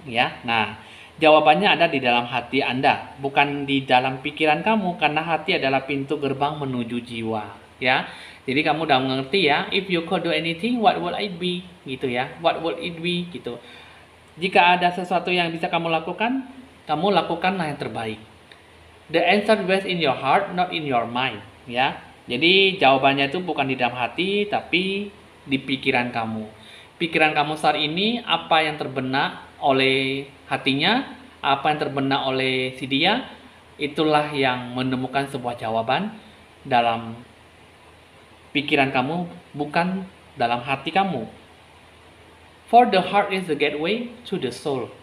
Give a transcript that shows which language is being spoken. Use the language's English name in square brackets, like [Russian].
[Indonesian] Ya, nah, jawabannya ada di dalam hati Anda, bukan di dalam pikiran kamu, karena hati adalah pintu gerbang menuju jiwa. Ya, jadi kamu udah mengerti ya. [English] If you could do anything, what would it be? [Indonesian] Gitu ya. [English] What would it be? Gitu. [Indonesian] Jika ada sesuatu yang bisa kamu lakukan lakukanlah yang terbaik. [English] The answer dwells in your heart, not in your mind. [Indonesian] Ya, jadi jawabannya itu bukan di dalam hati, tapi di pikiran kamu. Pikiran kamu saat ini, apa yang terbenak oleh hatinya, apa yang terbenak oleh si dia, itulah yang menemukan sebuah jawaban dalam pikiran kamu, bukan dalam hati kamu. [English] For the heart is the gateway to the soul.